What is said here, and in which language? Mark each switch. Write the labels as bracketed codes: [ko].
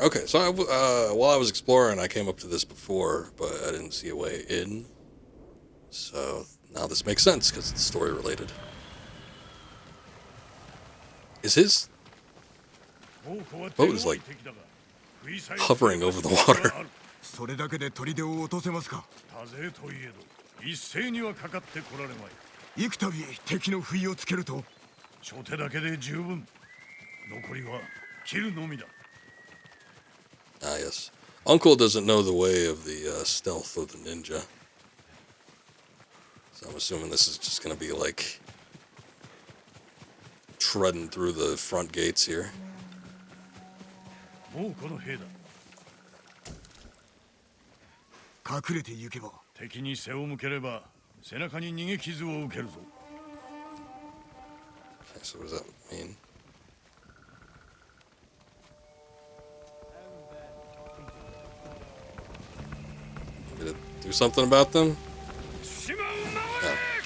[en] Okay, so while I was exploring, I came up to this before, but I didn't see a way in. So now this makes sense because it's story related. Is his boat is like hovering over the water? [ja] それだけで砦を落とせますか？多勢といえど一斉にはかかってこられまい。幾度敵の不意をつけると、初手だけで十分。残りは切るのみだ。 [en] Ah, yes. Uncle doesn't know the way of the stealth of the ninja. So I'm assuming this is just going to be like treading through the front gates here. [ja] もうこの兵だ。隠れて行けば。敵に背を向ければ背中に逃げ傷を受けるぞ。 [en] Okay, so what does that mean? Did it do something about them? Oh.